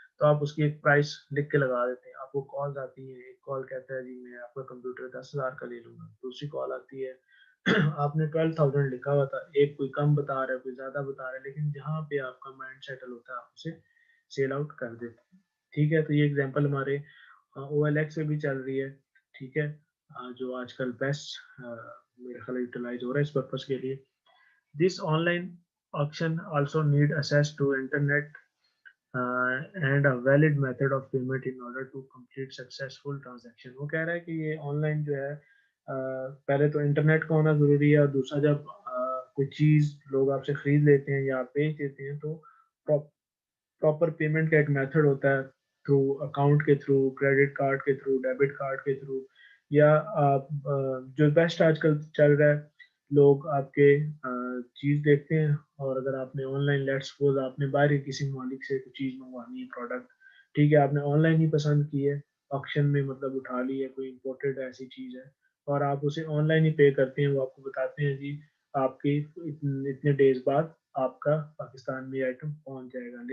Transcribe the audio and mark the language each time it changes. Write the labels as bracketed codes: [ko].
[ur] تو آپ اس کی ایک پرائس لکھ کے لگا دیتے ہیں. آپ کو کالز آتی ہیں, ایک کال کہتا ہے جی میں آپ کا کمپیوٹر 10,000 کا لے لوں گا, دوسری کال آتی ہے آپ نے 12,000 لکھا ہوا تھا, ایک کوئی کم بتا رہا ہے کوئی زیادہ بتا رہا ہے, لیکن جہاں پہ آپ کا مائنڈ سیٹل ہوتا ہے آپ اسے سیل آؤٹ کر دیتے ہیں. ٹھیک ہے, تو یہ ایگزامپل ہمارے او ایل ایکس پہ بھی چل رہی ہے. ٹھیک ہے, جو آج کل بیسٹ میرے خیال یوٹیلائز ہو رہا ہے اس پرپز کے لیے. [en] This online option also need access to internet and a valid method of payment in order to complete successful transaction. [ur] وہ کہہ رہا ہے کہ یہ آن لائن جو ہے پہلے تو انٹرنیٹ کا ہونا ضروری ہے, اور دوسرا جب کوئی چیز لوگ آپ سے خرید لیتے ہیں یا آپ بیچ دیتے ہیں تو پراپر پیمنٹ کا ایک میتھڈ ہوتا ہے, تھرو اکاؤنٹ کے تھرو, کریڈٹ کارڈ کے تھرو, ڈیبٹ کارڈ کے تھرو, یا آپ جو بیسٹ آج کل چل رہا ہے لوگ آپ کے چیز دیکھتے ہیں, اور اگر آپ نے آن لائن لیٹ سپوز آپ نے باہر کسی مالک سے کوئی چیز منگوانی ہے پروڈکٹ, ٹھیک ہے, آپ نے آن لائن ہی پسند کی ہے, آکشن میں مطلب اٹھا لی ہے, کوئی امپورٹڈ ایسی چیز ہے اور آپ اسے آن لائن ہی پے کرتے ہیں, وہ آپ کو بتاتے ہیں جی آپ کی اتنے ڈیز بعد آپ کا پاکستان میں آئٹم پہنچ جائے گا.